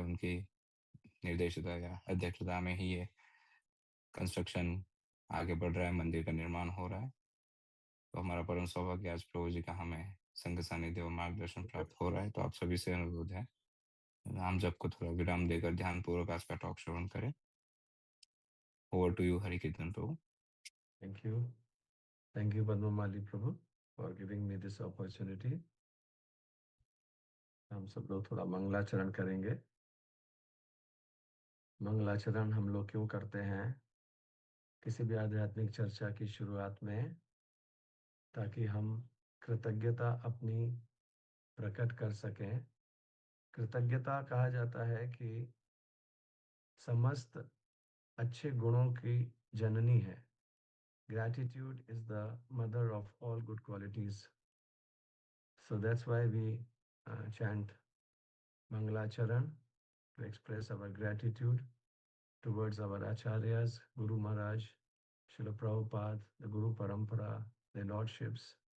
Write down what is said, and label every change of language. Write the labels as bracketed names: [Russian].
[Hindi] उनकी निर्देशिता या अध्यक्षता में ही ये कंस्ट्रक्शन आगे बढ़ रहा है, मंदिर का निर्माण हो रहा है। तो हमारा परम सौभाग्य आज प्रभु जी का हमें संग सानिध्य और मार्गदर्शन प्राप्त हो रहा है। तो आप सभी से अनुरोध है, नाम जप को थोड़ा विराम देकर ध्यान पूर्वक आज का टॉक श्रवण करें। [English] Over to you Hari Kirtan Prabhu. Thank you. Thank you, Padma Mali Prabhu, for giving me this opportunity. [Hindi] हम सब लोग थोड़ा मंगलाचरण करेंगे। मंगलाचरण हम लोग क्यों करते हैं? किसी भी आध्यात्मिक चर्चा की शुरुआत में, ताकि हम कृतज्ञता अपनी प्रकट कर सकें। कृतज्ञता कहा जाता है कि समस्त अच्छे गुणों की जननी है। [English] Gratitude is the mother of all good qualities. So that's why we chant Mangalacharan to express our gratitude towards our Acharyas, Guru Maharaj, Srila Prabhupada, the Guru Parampara, their lordships.